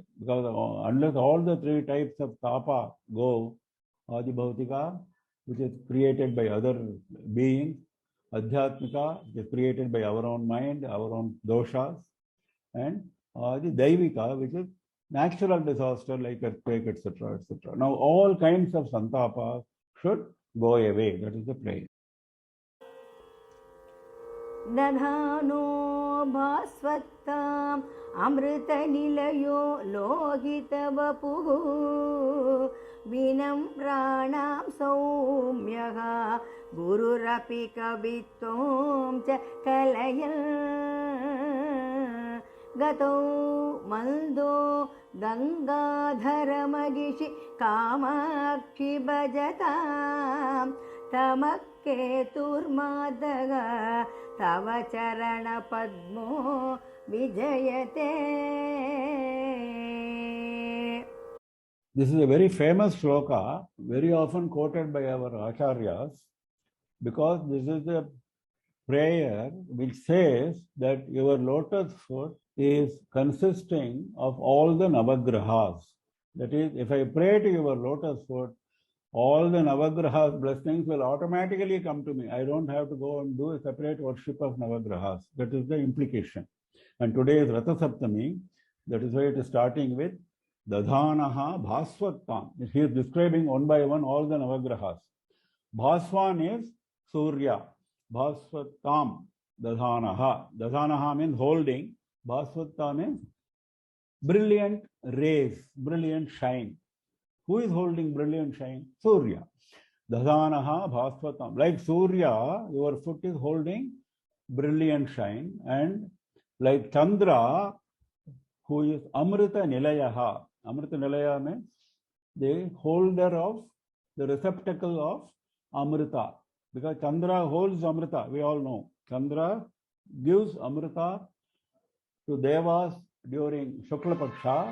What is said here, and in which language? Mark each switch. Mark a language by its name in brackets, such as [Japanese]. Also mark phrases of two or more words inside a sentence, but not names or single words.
[English] Because unless all the three types of tapa go, [Sanskrit] आधि भौतिक, [English] which is created by other beings, Adhyatmika, which is created by our own mind, our own doshas, and the Daivika, which is natural disaster like earthquake, etc., etc. Now, all kinds of santapa should go away. That is the prayer. [Sanskrit] दधानो भास्वत्ताम् अमृतनिलयो लोहितवपुः विनम्राणां सौम्यः गुरुरपि कवित्वं च कलयन् गतौ मन्दो गङ्गाधरमगिषि कामाक्षि भजतां तमः केतुर्मादः तव चरणपद्मो विजयते. [English] This is a very famous shloka, very often quoted by our acharyas, because this is a prayer which says that your lotus foot is consisting of all the navagrahas. That is, if I pray to your lotus foot, all the navagrahas blessings will automatically come to me. I don't have to go and do a separate worship of navagrahas. That is the implication. And today is Ratha Saptami. That is why it is starting with [Sanskrit] दधानः भास्वत्ताम्. [English] He is describing one by one all the navagrahas. Bhaswan is Surya. [Sanskrit] भास्वत्ताम् दधानः. [English] Dadhanaha means holding. Bhaswattam means brilliant rays, brilliant shine. Who is holding brilliant shine? [Sanskrit] सूर्यः दधानः भास्वत्ताम्. [English] Like Surya, your foot is holding brilliant shine, and like Chandra, who is [Sanskrit] अमृत निलयः. अमृत निलय [English] means the holder of, the receptacle of Amrita. Because Chandra holds Amrita, we all know. Chandra gives Amrita to Devas during [Sanskrit] शुक्ल पक्ष.